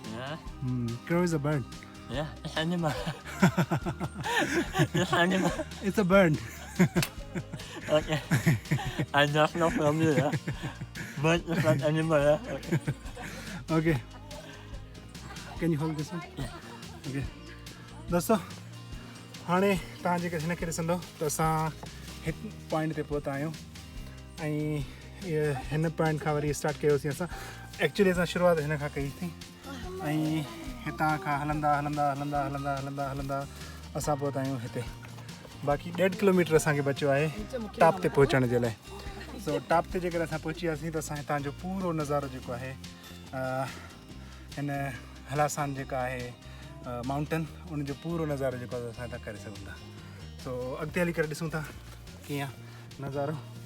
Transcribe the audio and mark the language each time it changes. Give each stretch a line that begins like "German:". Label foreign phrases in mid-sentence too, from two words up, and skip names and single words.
English: Crow is a bird. Yeah, it's animal. It's animal. It's a bird. Okay. I'm just not familiar. But it's not animal. Yeah? Okay. Okay. Can you hold this one? Yeah. Okay.
Sindhi: दोस्तों हाणे तव्हां जेके हिन खे ॾिसंदो त असां हिकु पॉइंट ते पहुता आहियूं ऐं हिन पॉइंट खां वरी स्टार्ट कयोसीं असां एक्चुअली असां शुरूआत हिन खां कईसीं ऐं हितां खां हलंदा हलंदा हलंदा हलंदा हलंदा हलंदा असां पहुता आहियूं हिते बाक़ी 1.5 किलोमीटर असांखे बचियो आहे टॉप ते पहुचण जे लाइ सो टॉप ते जेकर असां पहुची वियासीं त असां हितां जो पूरो नज़ारो जेको आहे हिन हलासान जेका आहे माउंटेन उनजो पूरो नज़ारो जेको आहे असां हितां करे सघूं था सो अॻिते हली करे ॾिसूं था कीअं नज़ारो